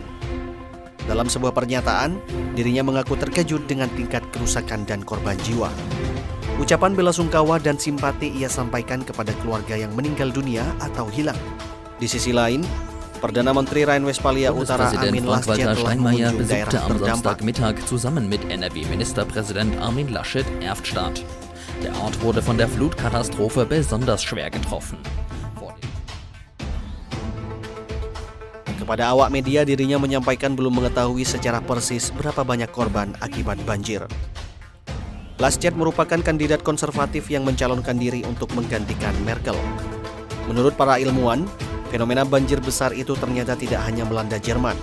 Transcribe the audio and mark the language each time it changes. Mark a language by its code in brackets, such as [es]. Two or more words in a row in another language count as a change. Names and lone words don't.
[id] Dalam sebuah pernyataan, dirinya mengaku terkejut dengan tingkat kerusakan dan korban jiwa. Ucapan belasungkawa dan simpati ia sampaikan kepada keluarga yang meninggal dunia atau hilang. Di sisi lain, Perdana Menteri Rhine-Westphalia Utara Armin Laschet telah Steinmeier mengunjungi daerah [de] besuchte am [id] terdampak. [de] Samstagmittag zusammen mit NRW-Ministerpräsident Armin Laschet Erftstadt. Der Ort wurde von der Flutkatastrophe besonders schwer getroffen. [id] Kepada awak media, dirinya menyampaikan belum mengetahui secara persis berapa banyak korban akibat banjir. Laschet merupakan kandidat konservatif yang mencalonkan diri untuk menggantikan Merkel. Menurut para ilmuwan, fenomena banjir besar itu ternyata tidak hanya melanda Jerman.